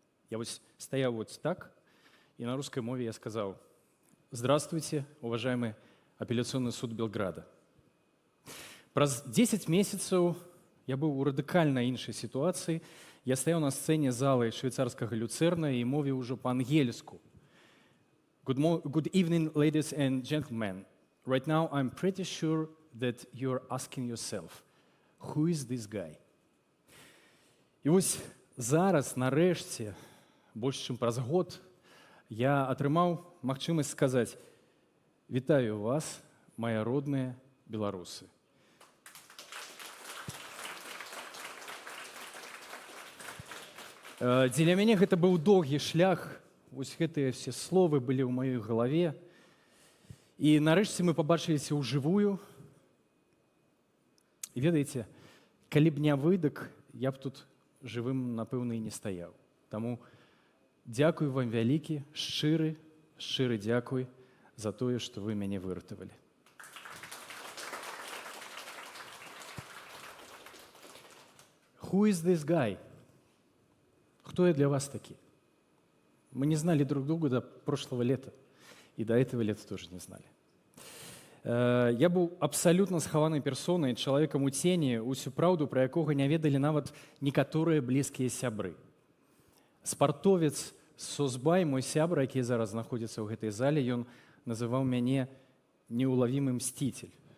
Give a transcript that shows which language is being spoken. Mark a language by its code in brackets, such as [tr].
[be] Я вось стаяў вот так, і на рускай мове я сказаў: [ru] «Здравствуйте, уважаемый апелляционный суд Белграда». [be] Праз 10 месяцаў я быў у радыкальна іншай сітуацыі. Я стаяў на сцэне залы швейцарскага люцэрна і мовіў ужо па-ангельску. [en] Good evening, ladies and gentlemen. Right now I'm pretty sure that you're asking yourself, who is this guy? [be] І вось зараз, нарэшце, больш чым праз год, я атрымаў магчымасць сказаць: «Вітаю вас, мае родныя беларусы». Дзеля мяне гэта быў доўгі шлях, вось гэтыя все словы былі ў маёй галаве. І нарэшце мы пабачыліся ўжывую. І ведаеце, калі б не выдак, я б тут жывым, напэўна, і не стаяў. Таму дзякуй вам вялікі, шчыры дзякуй за тое, што вы мяне выратавалі. [en] Who is this guy? [ru] Кто я для вас таки? Мы не знали друг друга до прошлого лета. И до этого лета тоже не знали. [be] Я быў абсалютна схаванай персонай, чалавекам у цені, усю праўду, пра якога не ведалі нават некаторыя блізкія сябры. Спартовец Созбай, мой сябра, які зараз знаходзіцца ў гэтай зале, ён называў мяне неулавімы мсціцель.